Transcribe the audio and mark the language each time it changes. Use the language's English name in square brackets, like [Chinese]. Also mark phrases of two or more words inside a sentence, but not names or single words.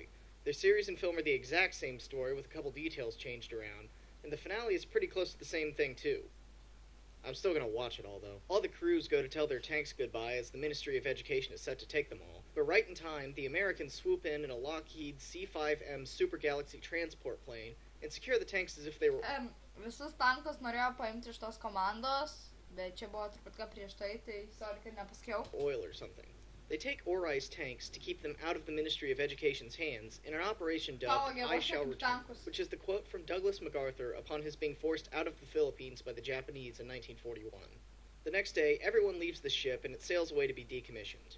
[English] Their series and film are the exact same story with a couple details changed around, and the finale is pretty close to the same thing too. I'm still gonna watch it all though. All the crews go to tell their tanks goodbye as the Ministry of Education is set to take them all. But right in time, the Americans swoop in a Lockheed C-5M Super Galaxy transport plane and secure the tanks as if they were... [Lithuanian] Visus tankus norėjo paimti iš tos komandos, bet čia buvo truputka prieš tai sorry, kad nepasakiau. [English] Oil or something. They take Orai's tanks to keep them out of the Ministry of Education's hands in an operation dubbed I Shall Return, which is the quote from Douglas MacArthur upon his being forced out of the Philippines by the Japanese in 1941. The next day, everyone leaves the ship and it sails away to be decommissioned.